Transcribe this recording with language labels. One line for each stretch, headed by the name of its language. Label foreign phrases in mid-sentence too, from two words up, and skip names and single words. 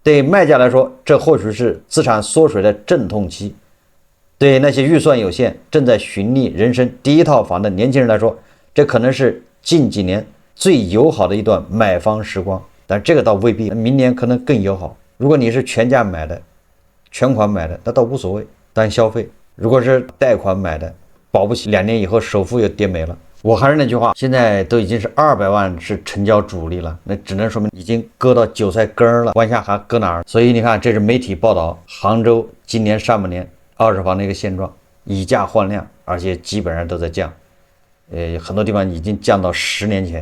Chinese: 對賣家來說，這或許是資產縮水的陣痛期；對那些預算有限、正在尋覓人生第一套房的年輕人來說，這可能是近幾年最友好的一段買房時光。但這個倒未必，明年可能更友好。如果你是全價買的、全款買的，那倒無所謂，单消費。如果是貸款買的，保不齊2年以後首付又跌沒了。我還是那句話，現在都已經是200萬是成交主力了，那只能說明已經割到韭菜根儿了，往下還割哪兒？所以你看，這是媒體報道杭州今年上半年二手房的一個現狀，以價換量，而且基本上都在降，很多地方已经降到10年前。